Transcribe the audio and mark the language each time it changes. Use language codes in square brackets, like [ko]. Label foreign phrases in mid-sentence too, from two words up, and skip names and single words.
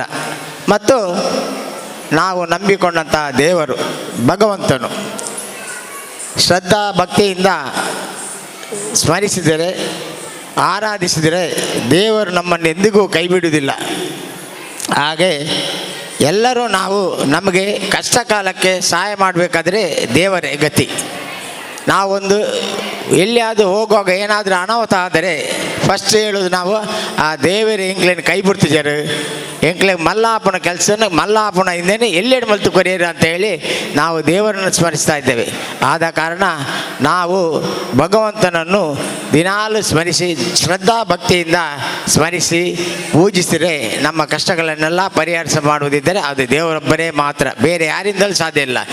[kn] ಮತ್ತು ನಾವು ನಂಬಿಕೊಂಡಂಥ ದೇವರು ಭಗವಂತನು ಶ್ರದ್ಧಾ ಭಕ್ತಿಯಿಂದ ಸ್ಮರಿಸಿದರೆ, ಆರಾಧಿಸಿದರೆ ದೇವರು ನಮ್ಮನ್ನು ಎಂದಿಗೂ ಕೈ ಬಿಡುವುದಿಲ್ಲ. ಹಾಗೆ ಎಲ್ಲರೂ ನಮಗೆ ಕಷ್ಟ ಕಾಲಕ್ಕೆ ಸಹಾಯ ಮಾಡಬೇಕಾದ್ರೆ ದೇವರೇ ಗತಿ. ನಾವೊಂದು ಎಲ್ಲಿಯಾದರೂ ಹೋಗುವಾಗ ಏನಾದರೂ ಅನಾಹುತ ಆದರೆ ಫಸ್ಟ್ ಹೇಳೋದು ನಾವು ಆ ದೇವರ ಎಂಕ್ಲೇನು ಕೈ ಬಿಡ್ತಿದ್ದಾರೆ, [tcy] ಎಂಕ್ಲೆ ಮಲ್ಲಾಪನ ಕೆಲಸನ ಮಲ್ಲಾಪನ ಹಿಂದೇನೆ ಎಲ್ಲೆಡೆ ಮಲ್ತು ಕೊರಿಯರು [kn] ಅಂತ ಹೇಳಿ ನಾವು ದೇವರನ್ನು ಸ್ಮರಿಸ್ತಾ ಇದ್ದೇವೆ. ಆದ ಕಾರಣ ನಾವು ಭಗವಂತನನ್ನು ದಿನಾಲು ಸ್ಮರಿಸಿ ಶ್ರದ್ಧಾ ಭಕ್ತಿಯಿಂದ ಸ್ಮರಿಸಿ ಪೂಜಿಸಿದರೆ ನಮ್ಮ ಕಷ್ಟಗಳನ್ನೆಲ್ಲ ಪರಿಹರಿಸ ಮಾಡುವುದಿದ್ದರೆ ಅದು ದೇವರೊಬ್ಬರೇ ಮಾತ್ರ, ಬೇರೆ ಯಾರಿಂದಲೂ ಸಾಧ್ಯ ಇಲ್ಲ.